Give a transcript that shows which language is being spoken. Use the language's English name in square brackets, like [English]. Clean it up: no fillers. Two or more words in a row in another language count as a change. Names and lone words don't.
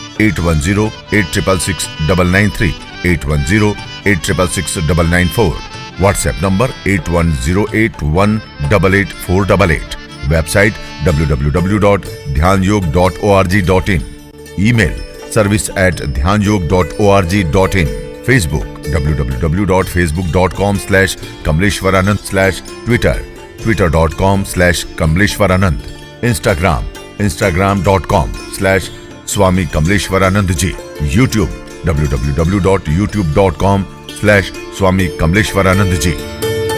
[Hindi] 8108666993, 8108666994, व्हाट्सएप नंबर 8108188488, वेबसाइट www.dhyanयोग.org.in, ईमेल service@dhyanयोग.org.in, फेसबुक www.facebook.com/kamleshwaranand, Twitter twitter.com/kamleshwaranand, Instagram instagram.com/Swami Kamleshwaranand ji, YouTube www.youtube.com/Swami Kamleshwaranand ji।